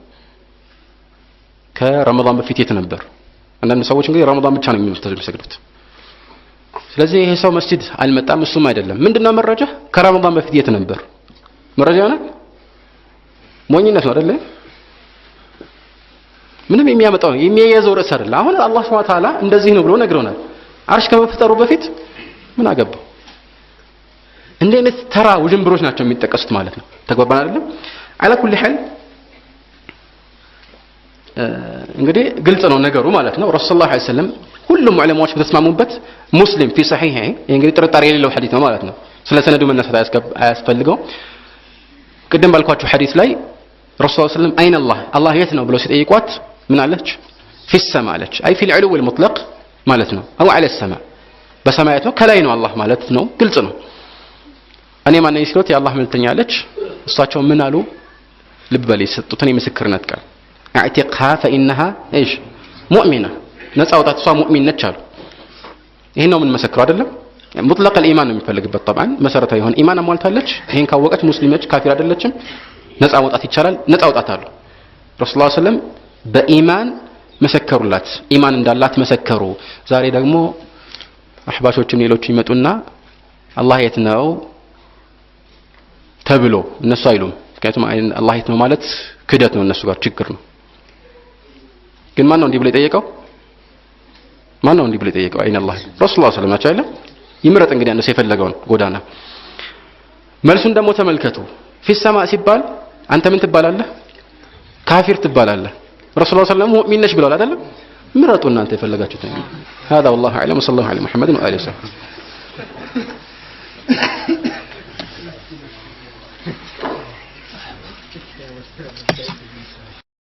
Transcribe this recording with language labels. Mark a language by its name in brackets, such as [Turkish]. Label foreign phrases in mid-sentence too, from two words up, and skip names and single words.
[Amharic] ከረመዳን በፊት የት ነበር አንዳንድ ሰዎች እንግዲህ ረመዳን ብቻ ነው የሚሰግዱት ስለዚህ ይሄ ሰው መስጂድ አልመጣም እሱም አይደለም ምንድነው መረጃ ከረመዳን በፊት የት ነበር መረጃ ነው ሞኝነት ነው አይደል ምንም የሚያመጣው የሚያያዘው ርዕስ አይደል አሁን አላህ [Arabic] سبحانه وتعالى [Amharic] እንደዚህ ነው ብሎ ነግሮናል አርሽ ከመፈጠሩ በፊት ምን አገባው እንደ አይነት ተራ ውዥንብሮች ናቸው የሚጠቀሱት ማለት ነው ተግባባን አይደለም [Arabic] على كل حال [Amharic] እንግዲህ ግልጽ ነው ነገሩ ማለት ነው [Arabic] رسول الله صلى الله عليه وسلم [Amharic] ሁሉም ዑለማዎች በተስማሙበት ሙስሊም [Arabic] في صحيح [Amharic] እንግዲህ ጥርጣሬ የሌለው ሐዲስ ነው ማለት ነው ስለ ሰነዱ መነሳት አያስፈልገው ቅድም ባልኳችሁ ሐዲስ ላይ [Arabic] رسول الله صلى الله عليه وسلم أين الله [Amharic] የት ነው ብለው ሲጠይቋት ምን አለች [Arabic] في السماء [Amharic] አለች አይ [Arabic] في العلو المطلق [Amharic] ማለት ነው [Arabic] او على السماء [Amharic] በሰማያት ነው ከላይ ነው አላህ ማለት ነው ግልጽ ነው እኔ ማን ነኝ ሲሉት የአላህ መልእክተኛ አለች እሳቸው ምን አሉ ልብ በል የሰጡትን የምስክርነት ቃል [Arabic] اعتقها فانها ايش مؤمنه [Amharic] ነፃ ወጣት እሷ ሙእሚን ነች አሉ ይሄን ነው ምን መሰክረው አይደለም [Arabic] مطلق الإيمان [Amharic] ነው የሚፈልግበት طبعا መሰረታዊ የሆነ ኢማን አሟልታለች ይሄን ካወቀች ሙስሊም ነች ካፊር አይደለችም ነፃ ወጣት ይቻላል ነፃ ወጣት አሉ [Arabic] رسول الله صلى الله عليه وسلم [Amharic] በኢማን መሰከሩላት ኢማን እንዳላት መሰከሩ ዛሬ ደግሞ አህባሾችም ሌሎች ይመጡና አላህ የት ነው ተብሎ እነሱ አይሉም ምክንያቱም አላህ የት ነው ማለት ክደት ነው እነሱ ጋር ችግር ነው ግን ማን ነው እንዲህ ብሎ የጠየቀው ማን ነው እንዲህ ብሎ የጠየቀው [Arabic] أين الله رسول الله صلى الله عليه وسلم [Amharic] ይምረጥ እንግዲህ አንተ የፈለገውን ጎዳና መልሱን ደግሞ ተመልከቱ [Arabic] في السماء [Amharic] ሲባል አንተ ምን ትባላለህ ካፊር ትባላለህ [Arabic] رسول الله صلى الله عليه وسلم [Amharic] ሙእሚን ነሽ ብለዋል አይደለም ምረጡ እናንተ የፈለጋችሁት [Arabic] هذا والله اعلم وصلى الله على محمد وآله وصحبه